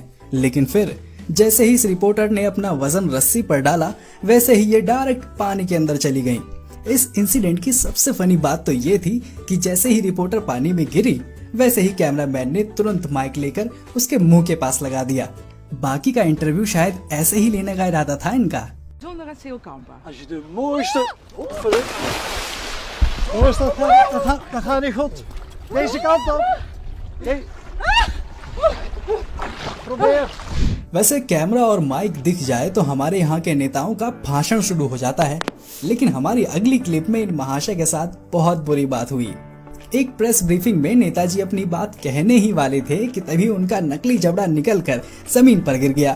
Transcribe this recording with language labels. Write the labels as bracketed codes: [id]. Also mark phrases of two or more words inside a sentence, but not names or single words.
[hi] लेकिन फिर जैसे ही इस रिपोर्टर ने अपना वजन रस्सी पर डाला, वैसे ही ये डायरेक्ट पानी के अंदर चली गईं। इस इंसिडेंट की सबसे फनी बात तो ये थी कि जैसे ही रिपोर्टर पानी में गिरी, वैसे ही कैमरामैन ने तुरंत माइक लेकर उसके मुंह के पास लगा दिया। बाकी का इंटरव्यू शायद ऐसे ही लेने का इरादा था इनका। [nl] Als je de mooiste... Dat gaat niet goed. Deze kant op. Probeer. [hi] वैसे कैमरा और माइक दिख जाए तो हमारे यहाँ के नेताओं का भाषण शुरू हो जाता है, लेकिन हमारी अगली क्लिप में इन महाशय के साथ बहुत बुरी बात हुई। एक [en] press briefing [hi] में नेताजी अपनी बात कहने ही वाले थे कि तभी उनका नकली जबड़ा निकलकर जमीन पर गिर गया।